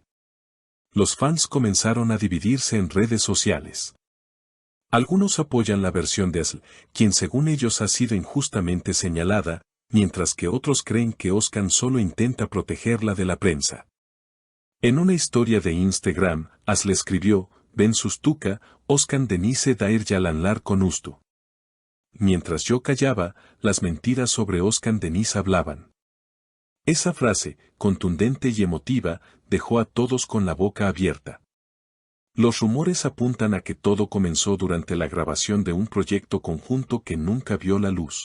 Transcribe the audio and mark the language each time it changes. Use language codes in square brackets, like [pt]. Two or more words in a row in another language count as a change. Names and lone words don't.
[es] Los fans comenzaron a dividirse en redes sociales. Algunos apoyan la versión de Asl, quien según ellos ha sido injustamente señalada, mientras que otros creen que Özkan solo intenta protegerla de la prensa. En una historia de Instagram, Asl escribió: [tr] "Ben sustuka, Özkan Deniz'e dair yalanlar konustu". [es] Mientras yo callaba, las mentiras sobre Özkan Deniz hablaban. Esa frase, contundente y emotiva, dejó a todos con la boca abierta. Los rumores apuntan a que todo comenzó durante la grabación de un proyecto conjunto que nunca vio la luz.